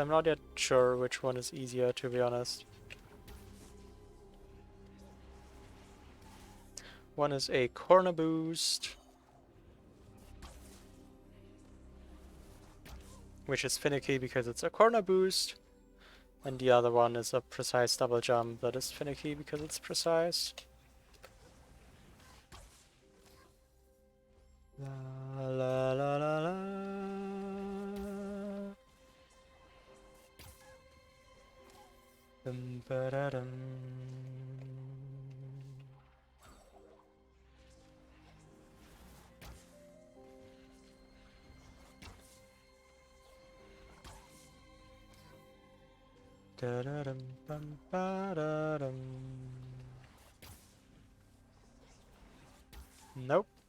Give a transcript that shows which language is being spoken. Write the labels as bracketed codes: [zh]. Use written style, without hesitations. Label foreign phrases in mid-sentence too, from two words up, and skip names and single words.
[en] I'm not yet sure which one is easier, to be honest. One is a corner boost, which is finicky because it's a corner boost. And the other one is a precise double jump that is finicky because it's precise. La la la la la. Dum ba da dum. Da da dum bum ba da dum. Nope.